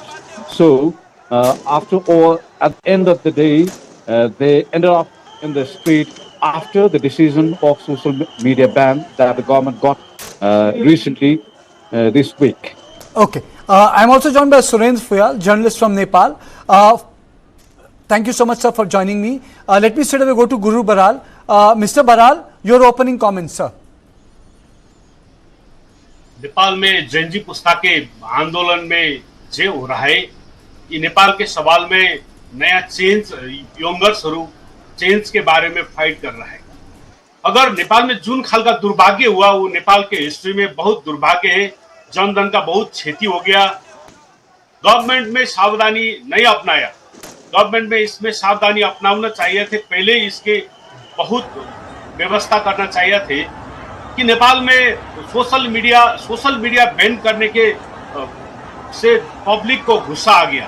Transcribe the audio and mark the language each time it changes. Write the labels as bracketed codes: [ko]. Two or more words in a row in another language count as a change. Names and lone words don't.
[en] So after all, at the end of the day, they ended up in the street after the decision of social media ban that the government got recently this week. Okay. I'm also joined by Surendra Fuyal, journalist from Nepal. Thank you so much, sir, for joining me. Let me straight away go to Guru Baral. Mr. Baral, your opening comments, sir. [hi] नेपाल में जेनजी पुस्ता के आंदोलन में जे हो रहा है, ये नेपाल के सवाल में नया चेंज, [en] youngers change [hi] के बारे में फाइट कर रहा है. अगर नेपाल में [ne] जुन खालका [hi] दुर्भाग्य हुआ वो नेपाल के हिस्ट्री में बहुत दुर्भाग्य है। जनधन का बहुत क्षति हो गया। गवर्नमेंट में सावधानी नहीं अपनाया। गवर्नमेंट में इसमें सावधानी अपनाना चाहिए थे। पहले इसके बहुत व्यवस्था करना चाहिए थे कि नेपाल में [en] social media [hi] बैन करने के से पब्लिक को गुस्सा आ गया।